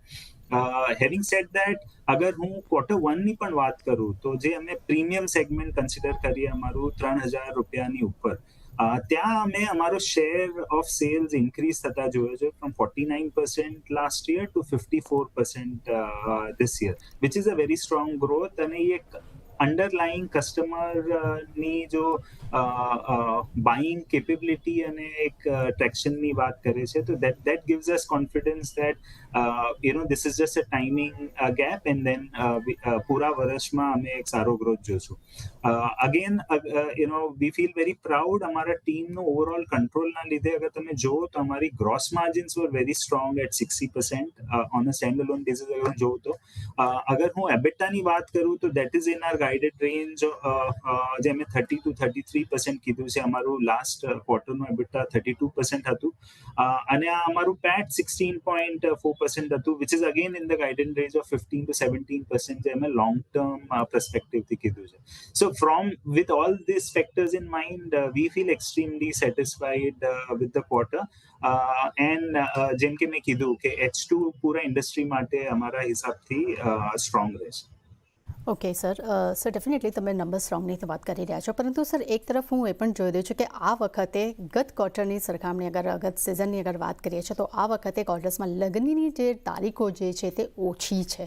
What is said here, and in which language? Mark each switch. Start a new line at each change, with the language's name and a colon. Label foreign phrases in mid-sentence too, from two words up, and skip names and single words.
English: having said that,
Gujarati: અગર હું Q1 ની પણ વાત કરું તો જે અમે
English: premium segment consider
Gujarati: કરીએ અમારું 3,000 રૂપિયાની ઉપર, ત્યાં અમે અમારો
English: share of sales increase
Gujarati: થતા જોયો છે
English: from 49% last year to 54% this year, which is a very strong growth.
Gujarati: અને એ એક અંડરલાઈંગ કસ્ટમરની જો
English: buying capability
Gujarati: અને એક ટ્રેક્શનની વાત કરે છે, તો
English: that gives us confidence that this is just a timing gap, and then
Gujarati: પૂરા વર્ષમાં અમે એક સારો ગ્રોથ જોશું.
English: again we feel very proud
Gujarati: અમારા ટીમનું ઓવરઓલ કંટ્રોલના લીધે. અગર તમે જુઓ તો અમારી
English: gross margins were very strong at 60% on a standalone basis.
Gujarati: અગર હું જોઉં તો અગર હું એબિટાની વાત કરું તો
English: that is in our guided range,
Gujarati: જે અમે 30 to 33% કીધું છે. અમારું લાસ્ટ ક્વાર્ટરનું એબિટા 32% હતું, અને આ અમારું પેટ 16.4% હતું,
English: which is again in the guidance range of 15 to 17%
Gujarati: જે અમે
English: long term perspectiveથી
Gujarati: કીધું છે.
English: So with all these factors in mind, we feel extremely satisfied with the quarter, and
Gujarati: જેમ કે મેં કીધું કે H2 પૂરા ઇન્ડસ્ટ્રી માટે અમારા હિસાબથી સ્ટ્રોંગ રહેશે. ઓકે સર, ડેફિનેટલી તમે નંબર સ્ટ્રોંગની તો વાત કરી રહ્યા છો, પરંતુ સર એક તરફ હું એ પણ જોઈ રહ્યું છું કે આ વખતે ગત ક્વાર્ટરની સરખામણી ગત સિઝનની વાત કરીએ છીએ તો આ વખતે ક્વાર્ટર્સમાં લગ્નની જે તારીખો જે છે તે ઓછી છે.